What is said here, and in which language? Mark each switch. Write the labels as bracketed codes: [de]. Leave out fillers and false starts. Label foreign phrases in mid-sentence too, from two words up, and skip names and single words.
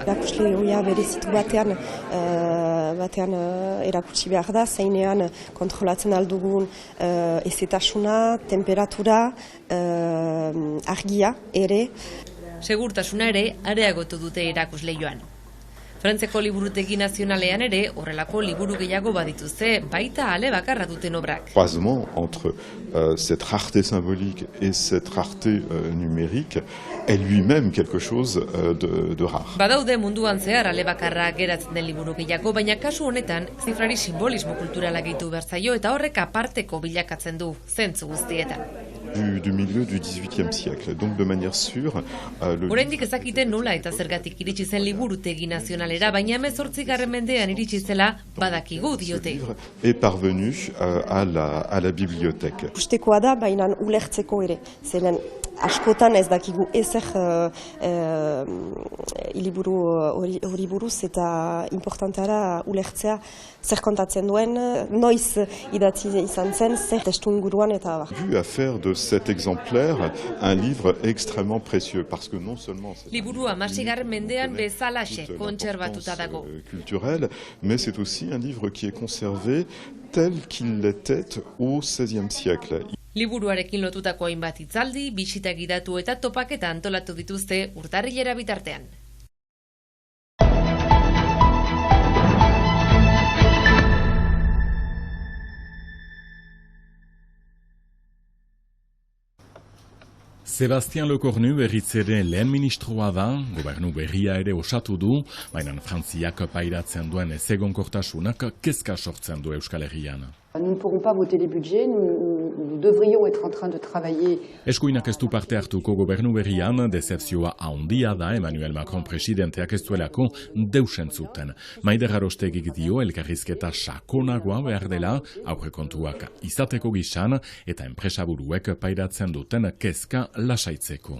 [eu] Erakusle hoia berezitu batean erakutsi behar da, zeinean kontrolatzen aldugun ezetasuna, temperatura, argia ere. Segurtasuna ere areagotu dute erakusleioan. Frantziako liburutegi nazionalean ere horrelako liburu gehiago badituzte, baita ale bakarra duten obrak. [fr] Croisement entre cette rareté symbolique et cette rareté numérique est lui-même quelque chose de rare. [eu] Badaude munduan zehar ale bakarra geratzen den liburu gehiago, baina kasu honetan zifrari simbolismo kulturala gehitu behar zaio eta horrek aparteko bilakatzen du zentzu guztietan. [fr] Du milieu du XVIIIe siècle, donc de manière sûre. [eu] Oraindik ezakite nola eta zergatik iritsi zen liburutegi nazionalera, baina 18. mendean iritsi zela badakigu diote. [fr] Est parvenu à la bibliothèque. [eu] Ustekoa da, baina ulertzeko ere, zeren askotan ez dakigu ezer liburu hori buruz eta importantara ulertzea zer kontatzen duen, noiz idatzi izan zen, zer testu inguruan eta bar. [fr] Vu à faire de cet exemplaire un livre extrêmement précieux parce que non seulement [eu] liburua 16. mendean bezalaxe kontserbatuta dago. [fr] Culturel, mais c'est aussi un livre qui est conservé tel qu'il l'était au XVIe siècle. [eu] Liburuarekin lotutako hainbat hitzaldi, bisita gidatu eta topaketa antolatu dituzte urtarrilera bitartean. Sebastian Lecornu berriz ere lehen ministroa da, gobernu berria ere osatu du, baina Frantziak pairatzen duen ezegonkortasunak kezka sortzen du Euskal Herrian. [fr] Nous ne pourrons pas voter les budgets, nous devrions être en train de travailler. [eu] Eskuinak ez du parte hartuko gobernu berrian, dezepzioa handia da Emmanuel Macron presidenteak ez duelako deusen zuten. Maider Arostegik dio elkarrizketa sakonagoa behar dela, aurrekontuak izateko gisan eta enpresaburuek pairatzen duten kezka lasaitzeko.